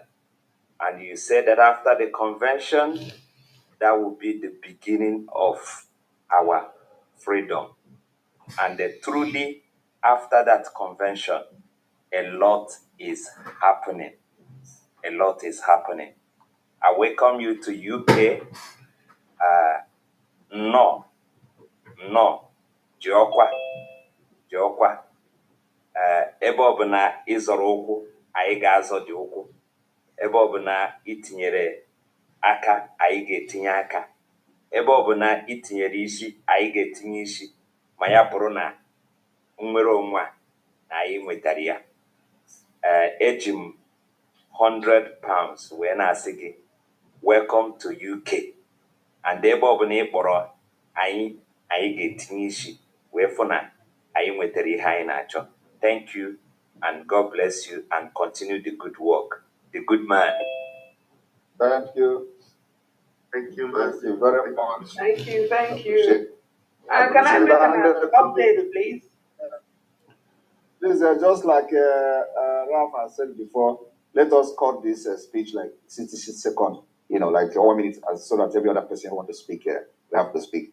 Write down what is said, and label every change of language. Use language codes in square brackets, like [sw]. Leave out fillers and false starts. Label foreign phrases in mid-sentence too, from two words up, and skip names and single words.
[en] And you said that after the convention, that would be the beginning of our freedom. And truly, after that convention, a lot is happening. I welcome you to UK. No, [ig] Jiokwa. Ebe ọbụla ịzọrọ ụkwụ, anyị ga-azọ dị ụkwụ. Ebe ọbụla itinyere aka, anyị ga-etinye aka. Ebe ọbụla itinyere isi, anyị ga-etinye isi. Ma ya bụrụ na nnwere onwe na anyị nwetara ya. Eji m £100 wee na-asị gị, [en] welcome to UK. [ig] And ebe ọbụla ị kpọrọ anyị ga-etinye isi wee fụ na anyị nwetara ihe anyị na-achọ. [en] Thank you, and God bless you, and continue the good work. The good man. Thank you. Thank you very much. Thank you. Can I make an update, please? Please, just like Ralph has said before, let us cut this speech like 60 seconds, like 1 minute, so that every other person who wants to speak here, we have to speak.